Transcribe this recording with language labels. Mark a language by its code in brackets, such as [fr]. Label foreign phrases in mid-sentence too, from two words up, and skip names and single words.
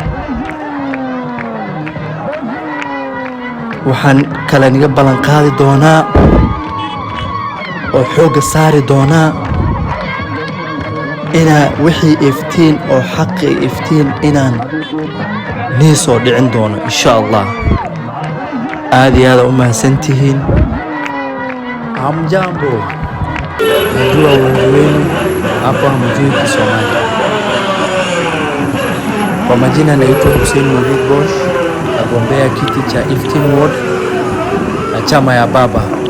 [so] waxaan kale niga ballan qaadi doonaa oo xoogga saari doonaa inaa wixii Iftiin oo xaqi Iftiin inaan nii soo dhicin doono [ar] insha Allah. [so] aad iyo aad u mahadsantihiin. [sw] Hamjambo, najua wengi wenu hapa hamjui Kiswahili. Kwa majina naitwa Hussein Mawlid Boosh, nagombea kiti cha Iftiin Ward na chama ya baba.